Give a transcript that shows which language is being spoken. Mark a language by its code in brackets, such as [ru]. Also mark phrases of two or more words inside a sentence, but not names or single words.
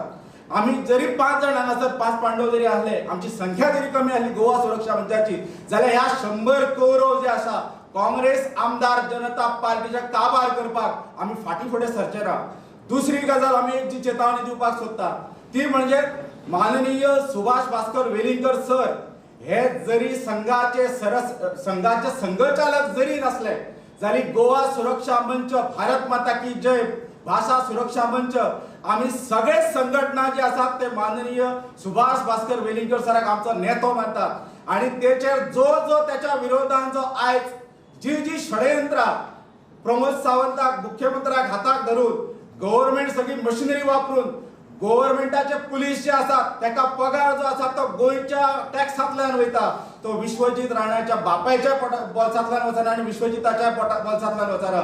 [kok] आम्ही जरी 5 जण हांगासर 5 पांडव जरी आसले, आमची संख्या जरी कमी आसली गोवा सुरक्षा मंचाची, जाल्यार ह्या 100 कौरव जे आसा काँग्रेस आमदार जनता पार्टीच्या काबार करपाक आमी फाटी फुडें सरचे ना. दुसरी गजाल आमी एक जी चेतावणी दिवपाक सोदता ती म्हणजे माननीय सुभाष भास्कर वेलिंगकर सर हे जरी संघाचे संघचालक जरी नसले जाली गोवा सुरक्षा मंच, [hi] भारत माता की जय, [kok] भाषा सुरक्षा मंच, आम्ही सगळे संघटना जे आसात ते माननीय सुभाष भास्कर वेलिंगकर सराक आमचो नेतो मानतात. आणि तेचेर जो त्याच्या विरोधात जो आयज जी षडयंत्रा प्रमोद सावंताक मुख्यमंत्र्याक हाताक धरून गव्हर्नमेंट सगळी मशिनरी वापरून गव्हर्नमेंटाचे पुलीस जे आसात ताका पगार जो आसा तो गोंयच्या टॅक्सांतल्यान वयता, तो विश्वजीत राणाच्या बापायच्या बोल्सांतल्यान वचना आणि विश्वजिताच्या बोल्सांतल्यान वचना.